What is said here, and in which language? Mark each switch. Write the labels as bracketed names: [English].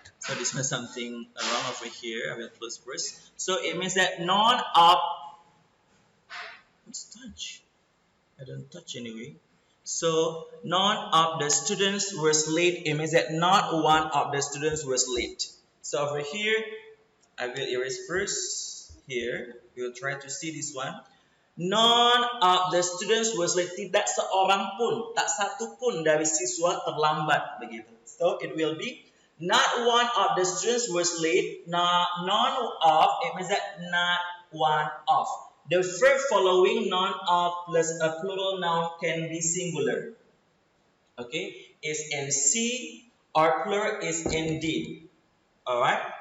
[English] So this was something wrong over here. I will close first. So it means that none of, let's touch. I don't touch anyway. So none of the students was late. It means that not one of the students was late. So over here, I will erase first. Here, we will try to see this one. None of the students was late. [Indonesian] Tidak seorang pun, tak satu pun dari siswa terlambat begitu. [English] So it will be not one of the students was late. Not none of. It means that not one of. The verb following none of plus a plural noun can be singular. Okay, is in C or plural is in D. All right.